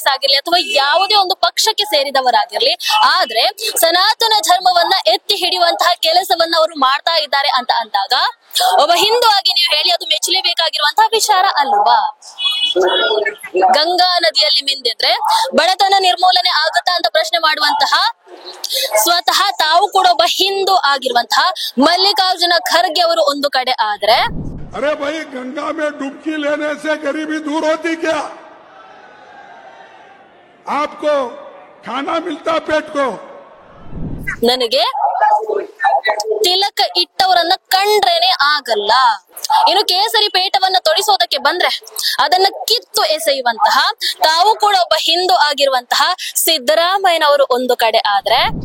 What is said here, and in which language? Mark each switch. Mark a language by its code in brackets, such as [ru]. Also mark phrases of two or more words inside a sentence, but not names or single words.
[kn] ಆಗಿರ್ಲಿ, ಅಥವಾ ಯಾವುದೇ ಒಂದು ಪಕ್ಷಕ್ಕೆ ಸೇರಿದವರಾಗಿರ್ಲಿ, ಆದ್ರೆ ಸನಾತನ ಧರ್ಮವನ್ನ ಎತ್ತಿ ಹಿಡಿಯುವಂತಹ ಕೆಲಸವನ್ನ ಅವರು ಮಾಡ್ತಾ ಇದ್ದಾರೆ ಅಂತ ಅಂದಾಗ ಒಬ್ಬ ಹಿಂದೂ ಆಗಿ ನೀವು ಹೇಳಿ ಅದು ಮೆಚ್ಚಲೇಬೇಕಾಗಿರುವಂತಹ ವಿಚಾರ ಅಲ್ವಾ? ಗಂಗಾ ನದಿಯಲ್ಲಿ ಮಿಂದಿದ್ರೆ ಬಡತನ ನಿರ್ಮೂಲನೆ ಆಗುತ್ತಾ ಅಂತ ಪ್ರಶ್ನೆ ಮಾಡುವಂತಹ ಸ್ವತಃ ತಾವು ಕೂಡ ಒಬ್ಬ ಹಿಂದೂ ಆಗಿರುವಂತಹ ಮಲ್ಲಿಕಾರ್ಜುನ ಖರ್ಗೆ ಅವರು ಒಂದು ಕಡೆ ಆದ್ರೆ, [hi] अरे भाई, गंगा में डुबकी लेने से गरीबी दूर होती क्या? आपको खाना मिलता पेट को? [kn] ನನಗೆ ತಿಲಕ ಇಟ್ಟವರನ್ನ ಕಂಡ್ರೇನೆ ಆಗಲ್ಲ. ಇನ್ನು ಕೇಸರಿ ಪೇಟವನ್ನ ತೊಡಿಸೋದಕ್ಕೆ ಬಂದ್ರೆ ಅದನ್ನ ಕಿತ್ತು ಎಸೆಯುವಂತಹ ತಾವು ಕೂಡ ಒಬ್ಬ ಹಿಂದೂ ಆಗಿರುವಂತಹ ಸಿದ್ದರಾಮಯ್ಯನವರು ಒಂದು ಕಡೆ ಆದ್ರೆ,